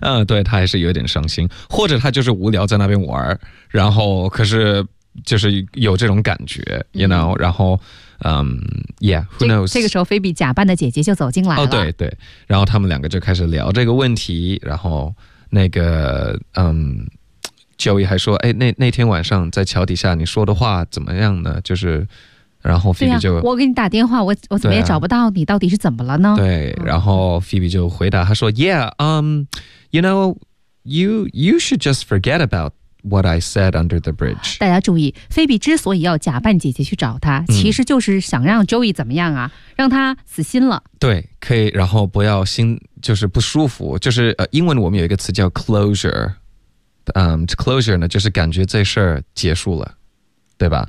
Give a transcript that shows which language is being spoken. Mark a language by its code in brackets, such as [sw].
[zh] 对，他还是有点伤心，或者他就是无聊在那边玩，然后可是就是有这种感觉 ，you know， 然后who knows？这个时候，菲比假扮的姐姐就走进来了，对，然后他们两个就开始聊这个问题，然后那个Joey 还说，那天晚上在桥底下你说的话怎么样呢？就是，然后 Phoebe 就、啊、我给你打电话，我怎么也找不到你、啊、到底是怎么了呢？对，然后 Phoebe 就回答，他说 [en] Yeah, you should just forget about what I said under the bridge. [zh] 大家注意，菲比之所以要假扮姐姐去找他、嗯、其实就是想让 Joey 怎么样啊，让他死心了。对，可以，然后不要心就是不舒服，就是英文我们有一个词叫 closure、closure 呢就是感觉这事儿结束了，对吧？